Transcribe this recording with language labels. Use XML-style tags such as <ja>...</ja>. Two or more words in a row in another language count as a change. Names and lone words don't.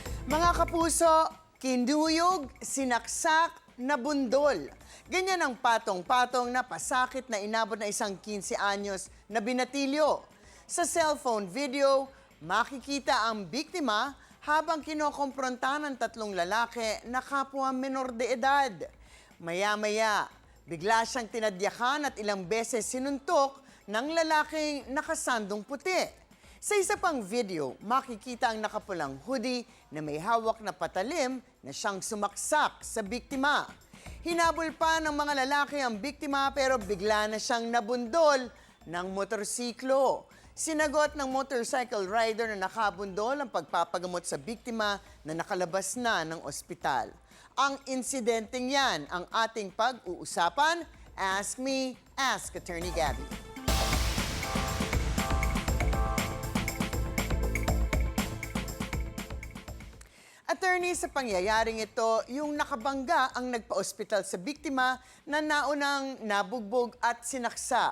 <tl>Mga kapuso, kinduyog, sinaksak, nabundol. Ganyan ang patong-patong na pasakit na inabot na isang 15 anyos na binatilyo. Sa cellphone video, makikita ang biktima habang kinokompronta ng tatlong lalaki na kapwa menor de edad. Maya-maya, bigla siyang tinadyakan at ilang beses sinuntok ng lalaking nakasandong puti. Sa isa pang video, makikita ang nakapulang hoodie na may hawak na patalim na siyang sumaksak sa biktima. Hinabol pa ng mga lalaki ang biktima pero bigla na siyang nabundol ng motorsiklo. Sinagot ng</tl> <en>motorcycle rider</en> <tl>na nakabundol ang pagpapagamot sa biktima na nakalabas na ng ospital. Ang insidenteng yan ang ating pag-uusapan.</tl> <en>Ask me, ask Attorney Gabby.</en> <tl>Attorney, sa pangyayaring ito, yung nakabangga ang nagpa-ospital sa biktima na naunang nabugbog at sinaksak.</tl>